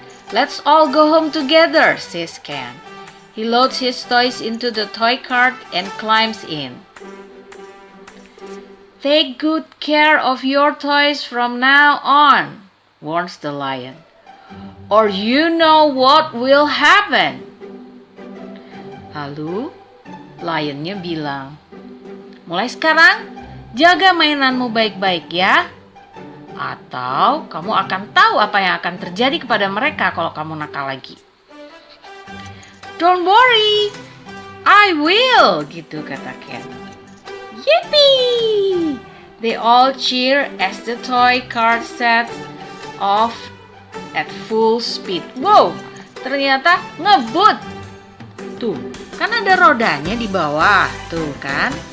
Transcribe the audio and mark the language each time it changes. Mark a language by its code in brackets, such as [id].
[en] Let's all go home together, says Ken. He loads his toys into the toy cart and climbs in. Take good care of your toys from now on, warns the lion. or you know what will happen. [id] Lalu lionnya bilang, mulai sekarang jaga mainanmu baik-baik ya. Atau kamu akan tahu apa yang akan terjadi kepada mereka kalau kamu nakal lagi. [en] Don't worry, I will, [id] gitu kata Ken. [en] Yippee! They all cheer as the toy car sets off at full speed. [id] Wow, ternyata ngebut. Tuh, kan ada rodanya di bawah, tuh kan.